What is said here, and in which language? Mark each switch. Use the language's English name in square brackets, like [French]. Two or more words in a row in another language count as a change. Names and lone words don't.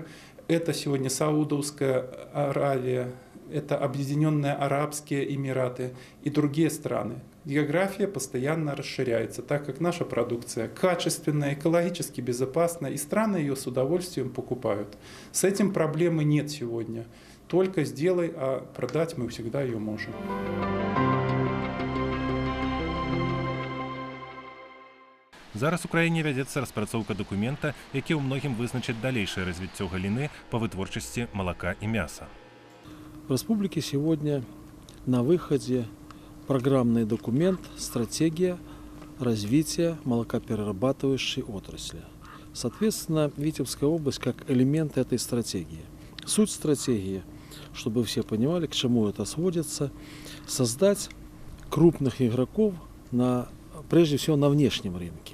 [Russian] Это сегодня Саудовская Аравия, это Объединенные Арабские Эмираты и другие страны. География постоянно расширяется, так как наша продукция качественная, экологически безопасная, и страны ее с удовольствием покупают. С этим проблемы нет сегодня. Только сделай, а продать мы всегда ее можем. [Belarusian] Зараз у краіне вядзецца распрацоўка дакумента, які ў многім вызначыць далейшае развіццё галіны па вытворчасці [Russian] молока и мяса. В республике сегодня на выходе программный документ «Стратегия развития молокоперерабатывающей отрасли». Соответственно, Витебская область как элемент этой стратегии. Суть стратегии, чтобы все понимали, к чему это сводится, создать крупных игроков прежде всего на внешнем рынке.